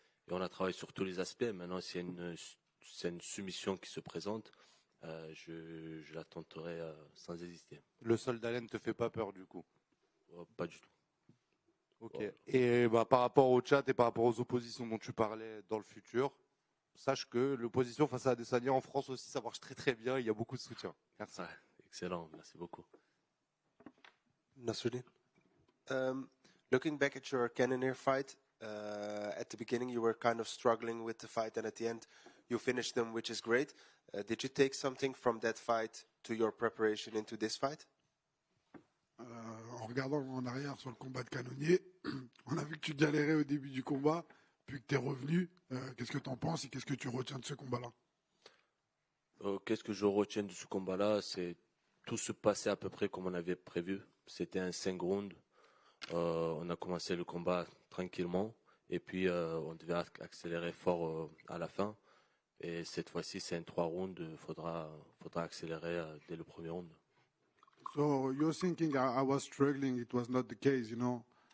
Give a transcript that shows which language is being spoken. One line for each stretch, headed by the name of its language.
French: Et on a travaillé sur tous les aspects. Maintenant, s'il y a une soumission qui se présente, je la tenterai sans hésiter. Le sol d'Allen ne te fait pas peur du coup? Pas du tout. Ok. Et par rapport au chat et par rapport aux oppositions dont tu parlais dans le futur, sache que l'opposition face à Adesanya en France aussi, ça marche très très bien. Il y a beaucoup de soutien. Merci. Ouais, excellent, merci beaucoup.
English: Nasruddin, looking back at your Cannonier fight, at the beginning you were kind of struggling with the fight, and at the end you finished them, which is great. Did you take something from that fight to your preparation into this fight?
French: En regardant en arrière sur le combat de Cannonier, on a vu que tu galérais au début du combat, puis que tu es revenu. Qu'est-ce que tu en penses et qu'est-ce que tu retiens de ce combat-là? Qu'est-ce que je retiens de ce combat-là? C'est tout se passait à peu près comme on avait prévu. C'était un 5 rounds. On a commencé le combat tranquillement et puis on devait accélérer fort à la fin. Et cette fois-ci, c'est un 3 rounds. Faudra accélérer dès le premier round.
English: So you're thinking I was struggling. It was not the case, you know.